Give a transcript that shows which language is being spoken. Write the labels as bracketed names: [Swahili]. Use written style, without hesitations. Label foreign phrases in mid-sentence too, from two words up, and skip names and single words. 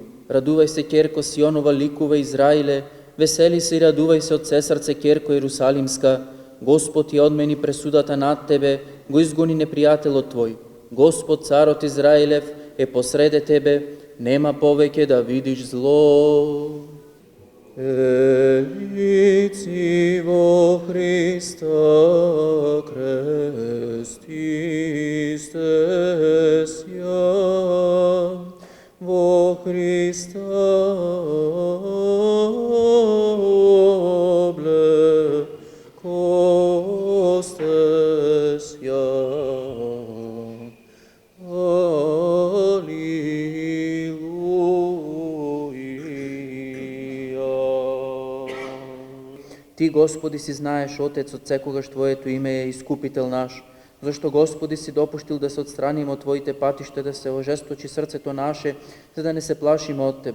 [Macedonian] Радувај се, ќерко Сионова, ликува Израиле, весели се и радувај се од се срце, ќерко Јерусалимска. Господ ја одмени пресудата над тебе, го изгони непријателот твој. Господ, царот Израилев, е посреде тебе, нема повеќе да видиш зло. [Church Slavic] Елици во Христа крестисте ся, во Христа обле косте ся. [Macedonian] Ти, Господи, си знаеш, Отец, од секогаш Твоето име е Искупител наш, зашто, Господи, си допуштил да се отстраниме од Твоите патишта, да се ожесточи срцето наше, за да не се плашиме од Тебе.